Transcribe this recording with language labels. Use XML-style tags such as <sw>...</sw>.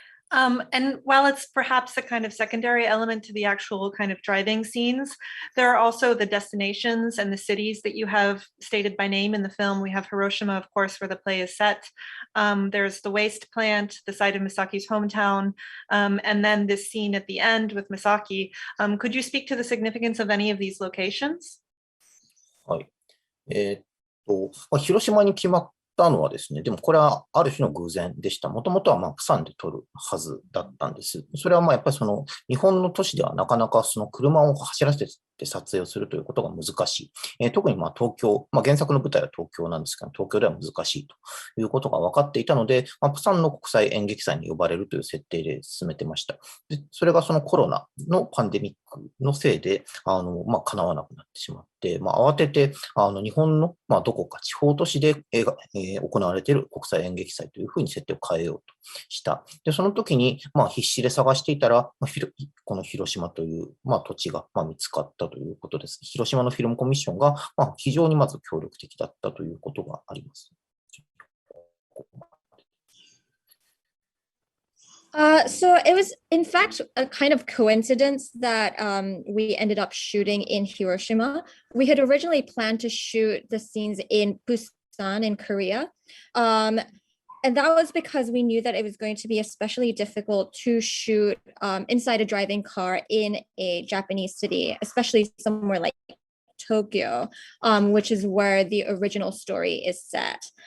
<en>And while it's perhaps a kind of secondary element to the actual kind of driving scenes, there are also the destinations and the cities that you have stated by name in the film. We have Hiroshima, of course, where the play is set. There's the waste plant, the site of Misaki's hometown, and then this scene at the end with Misaki. Could you speak to the significance of any of these locations?</en> <ja>はい。広島に決まったのはですね、でもこれはある種の偶然でした。もともとはプサンで撮るはずだったんです。それはやっぱり日本の都市ではなかなか車を走らせて撮影をするということが難しい。特に東京、原作の舞台は東京なんですけど、東京では難しいということが分かっていたので、プサンの国際演劇祭に呼ばれるという設定で進めてました。でそれがコロナのパンデミックのせいで、叶わなくなってしまって、慌てて、日本の、どこか地方都市で行われている国際演劇祭というふうに設定を変えようとした。で、その時に、必死で探していたら、この広島という、土地が、見つかったということです。広島のフィルムコミッションが、非常にまず協力的だったということがあります。</ja> <en>So it was, in fact, a kind of coincidence that we ended up shooting in Hiroshima. We had originally planned to shoot the scenes in Busan in Korea. And that was because we knew that it was going to be especially difficult to shoot inside a driving car in a Japanese city, especially somewhere like Tokyo, which is where the original story is set.</en>